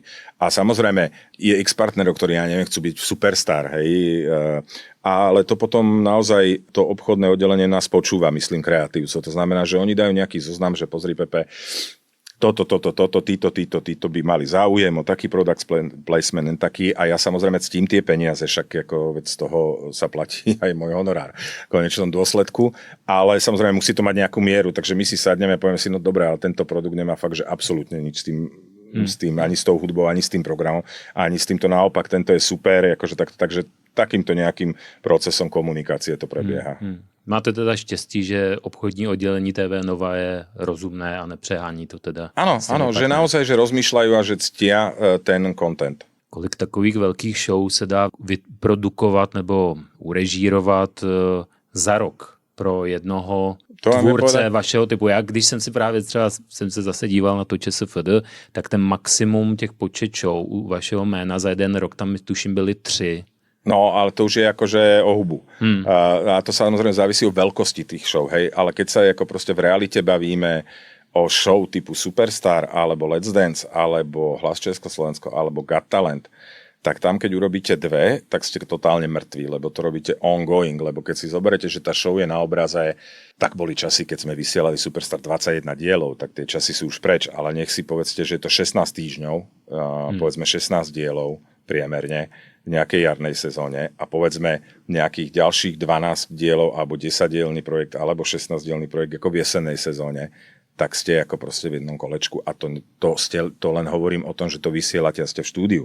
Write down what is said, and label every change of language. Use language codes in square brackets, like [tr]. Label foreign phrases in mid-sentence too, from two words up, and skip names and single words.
[sk] A samozrejme je ex-partnerov, ktorí nechcú byť superstar, hej, ale to potom naozaj to obchodné oddelenie nás počúva, myslím, kreatívcov. To znamená, že oni dajú nejaký zoznam, že pozri Pepe, títo by mali záujem o taký [en] product placement, [sk] taký a ja samozrejme ctím tie peniaze, však ako z toho sa platí aj môj honorár v konečnom dôsledku, ale samozrejme musí to mať nejakú mieru, takže my si sadneme a povieme si, no dobré, ale tento produkt nemá fakt, že absolútne nič s tým, ani s tou hudbou, ani s tým programom, ani s týmto naopak, tento je super, akože takže takýmto nejakým procesom komunikácie to prebieha. [cs] Máte teda štěstí, že obchodní oddělení TV Nova je rozumné a nepřehání to teda? [sk] Áno, že naozaj, že rozmýšľajú a že ctia ten content. [cs] Kolik takových velkých show se dá vyprodukovat nebo urežírovat za rok pro jednoho tvůrce vašeho typu? Já, když jsem si právě třeba jsem se zase díval na to ČSFD, tak ten maximum těch počet show u vašeho jména za jeden rok tam tuším byly 3. [sk] No, ale to už je akože o hubu. A to samozrejme závisí o veľkosti tých show, hej. Ale keď sa ako proste v realite bavíme o show typu Superstar, alebo Let's Dance, alebo Hlas Československo, alebo Got Talent, tak tam, keď urobíte 2, tak ste totálne mŕtvi, lebo to robíte ongoing, lebo keď si zoberete, že tá show je na obraze, tak boli časy, keď sme vysielali Superstar 21 dielov, tak tie časy sú už preč, ale nech si povedzte, že je to 16 týždňov, povedzme 16 dielov priemerne v nejakej jarnej sezóne a povedzme nejakých ďalších 12 dielov alebo 10-dielny projekt alebo 16-dielny projekt ako v jesennej sezóne, tak ste ako proste v jednom kolečku a to len hovorím o tom, že to vysielate a ste v štúdiu.